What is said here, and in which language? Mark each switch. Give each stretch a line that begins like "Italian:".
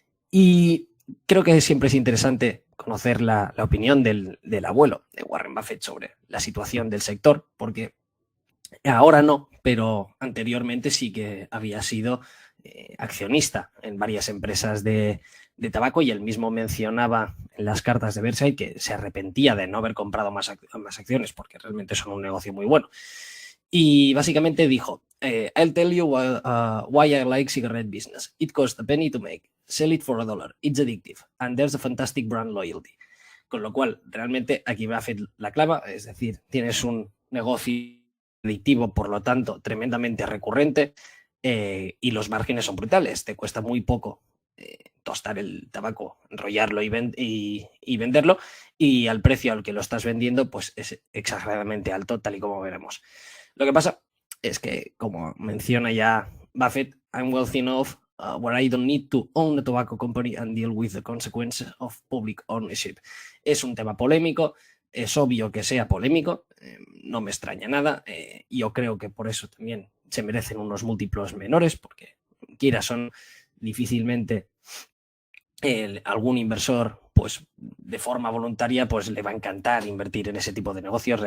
Spanish: Y creo que siempre es interesante conocer la opinión del abuelo de Warren Buffett sobre la situación del sector, porque ahora no, pero anteriormente sí que había sido accionista en varias empresas de tabaco, y él mismo mencionaba en las cartas de Versailles que se arrepentía de no haber comprado más acciones, porque realmente son un negocio muy bueno. Y básicamente dijo,
English: I'll tell you why I like cigarette business. It costs a penny to make. Sell it for $1. It's addictive. And there's a fantastic brand loyalty.
Spanish: Con lo cual, realmente aquí Buffett la clava, es decir, tienes un negocio adictivo, por lo tanto, tremendamente recurrente, y los márgenes son brutales. Te cuesta muy poco tostar el tabaco, enrollarlo y venderlo, y al precio al que lo estás vendiendo, pues es exageradamente alto, tal y como veremos. Lo que pasa es que, como menciona ya Buffett,
English: I'm wealthy enough where I don't need to own a tobacco company and deal with the consequences of public ownership.
Spanish: Es un tema polémico, es obvio que sea polémico, no me extraña nada. Yo creo que por eso también se merecen unos múltiplos menores, porque quiera son difícilmente algún inversor, pues de forma voluntaria, pues le va a encantar invertir en ese tipo de negocios.